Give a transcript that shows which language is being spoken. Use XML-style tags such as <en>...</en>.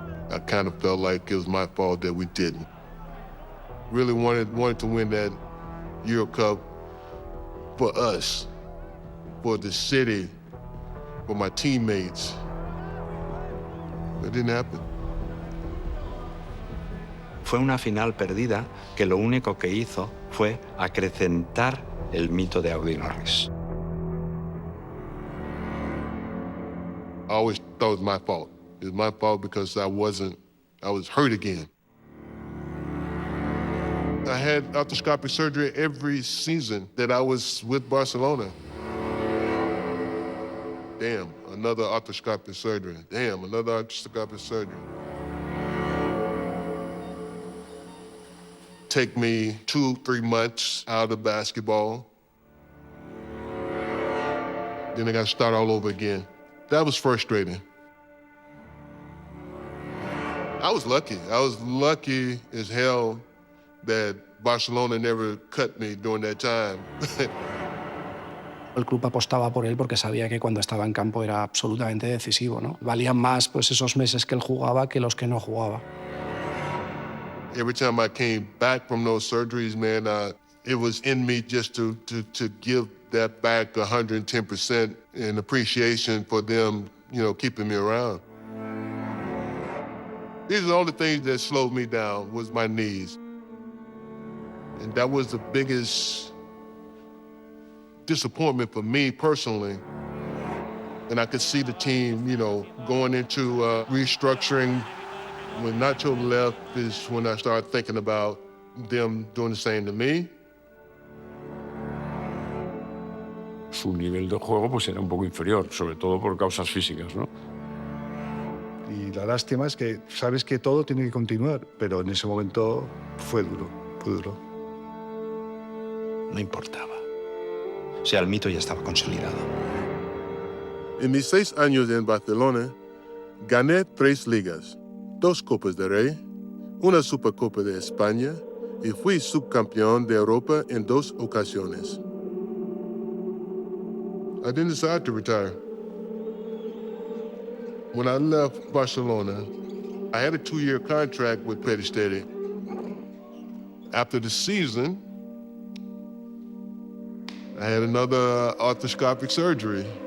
<en>I kind of felt like it was my fault that we didn't. Really wanted to win that Euro Cup for us, for the city, for my teammates. It didn't happen.</en> <es>Fue una final perdida que lo único que hizo fue acrecentar el mito de Audie Norris.</es> <en>I always thought it was my fault. It was my fault because I was hurt again. I had arthroscopic surgery every season that I was with Barcelona. Damn, another arthroscopic surgery. Damn, another arthroscopic surgery. Take me 2-3 months out of basketball. Then I got to start all over again. That was frustrating. I was lucky. I was lucky as hell that Barcelona never cut me during that time.</en> <es>El club apostaba por él porque sabía que cuando estaba en campo era absolutamente decisivo, ¿no? Valían más pues, esos meses que él jugaba que los que no jugaba.</es> <en>Every time I came back from those surgeries, man, it was in me just to give that back 110% in appreciation for them, keeping me around. These are the only things that slowed me down was my knees. And that was the biggest disappointment for me personally. And I could see the team, going into restructuring. When Nacho left is when I started thinking about them doing the same to me.</en> <es>Su nivel de juego pues era un poco inferior, sobre todo por causas físicas, ¿no? Y la lástima es que sabes que todo tiene que continuar, pero en ese momento fue duro, fue duro. No importaba. O sea, el mito ya estaba consolidado. En mis 6 años en Barcelona, gané 3 ligas, 2 Copas de Rey, una Supercopa de España y fui subcampeón de Europa en 2 ocasiones.</es> <en>I didn't decide to retire. When I left Barcelona, I had a 2-year contract with Petty. After the season, I had another arthroscopic surgery.</en>